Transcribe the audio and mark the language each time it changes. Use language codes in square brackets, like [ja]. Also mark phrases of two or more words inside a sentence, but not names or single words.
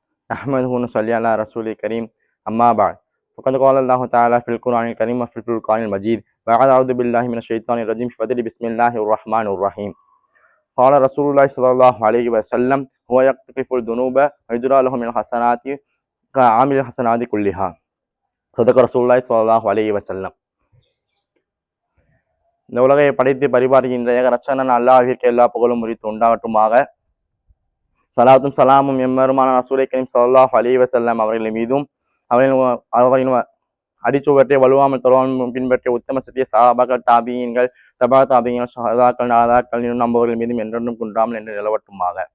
[ar] أحمده ونصلي على رسول الكريم أما بعد فقد قال الله تعالى في القرآن الكريم وفي الفرقان المجيد بعد أعوذ بالله من الشيطان الرجيم بفضل بسم الله الرحمن الرحيم قال رسول الله صلى الله عليه وسلم هو يقتطف الذنوب ويجرى له من الحسنات كعامل الحسنات كلها صدق رسول الله صلى الله عليه وسلم. [ta] இந்த உலகை படைத்து பரிபாலிக்கின்ற ஏக ரட்சகன் அல்லாஹ்விற்கு எல்லா புகழும் உரித்து உண்டாகட்டுமாக. சலாத்தும் சலாமும் எம்மருமான [ar] رسول الكريم صلى الله عليه وسلم [ta] அவர்களின் மீதும் அவர்களின் அடிச்சுவற்றை வலுவாமல் தொடர்பாமல் பின்பற்றிய உத்தம சத்திய சஹாபாக்கள், தாபியீன்கள், தபா தாபியீன்கள், ஷஹதாக்கள், நாதாக்கள் இன்னும் நம்பவர்கள் மீதும் என்றென்றும் குன்றாமல் என்று நிலவட்டுமாக.